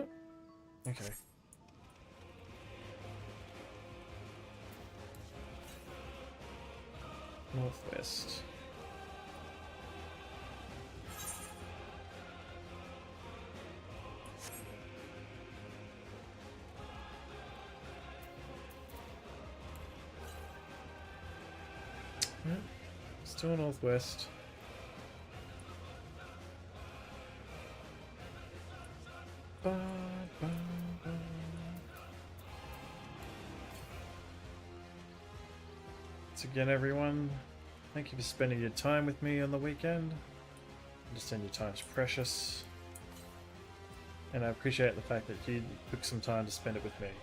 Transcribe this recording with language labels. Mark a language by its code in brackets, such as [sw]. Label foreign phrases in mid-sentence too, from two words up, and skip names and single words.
[en] Okay. Northwest. Yep. Still northwest. Ba, ba, ba. Once again, everyone, thank you for spending your time with me on the weekend. I understand your time is precious, and I appreciate the fact that you took some time to spend it with me.